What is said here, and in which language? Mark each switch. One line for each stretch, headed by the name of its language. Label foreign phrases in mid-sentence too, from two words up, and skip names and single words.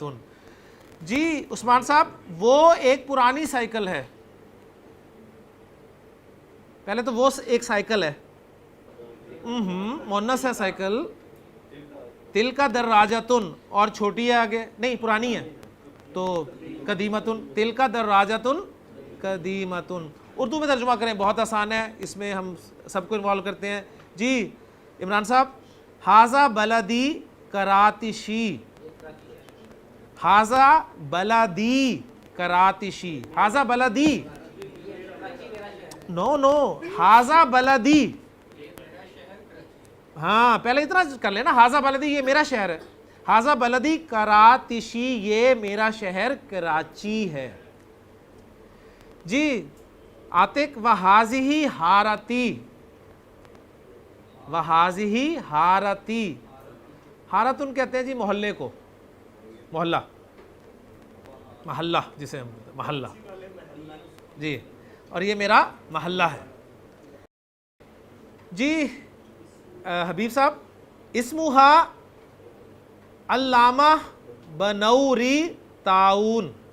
Urdu: جی عثمان صاحب، وہ ایک پرانی سائیکل ہے. پہلے تو وہ ایک سائیکل ہے، مؤنث ہے سائیکل.
Arabic: تلکا دراجتن،
Urdu: اور چھوٹی ہے آگے، نہیں پرانی ہے تو قدیمتن.
Arabic: تلکا دراجتن قدیمتن.
Urdu: اردو میں ترجمہ کریں، بہت آسان ہے، اس میں ہم سب کو انوالو کرتے ہیں. جی عمران صاحب،
Arabic: حاذا بلدی کراتشی، حاذا بلدی کراتشی. حاذا بلدی، نو حاذا بلدی.
Urdu: ہاں پہلے اتنا کر لینا،
Arabic: حاذا بلدی
Urdu: یہ میرا شہر ہے،
Arabic: حاذا بلدی کراتشی
Urdu: یہ میرا شہر کراچی ہے.
Arabic: جی عاتق، وحاذہ حارتی، وحاذہ حارتی.
Urdu: حارتن کہتے ہیں جی محلے کو، محلہ، محلہ جسے ہم کہتے ہیں محلہ. جی اور یہ میرا محلہ ہے. جی حبیب صاحب، اسمہا علامہ بنوری تعاون.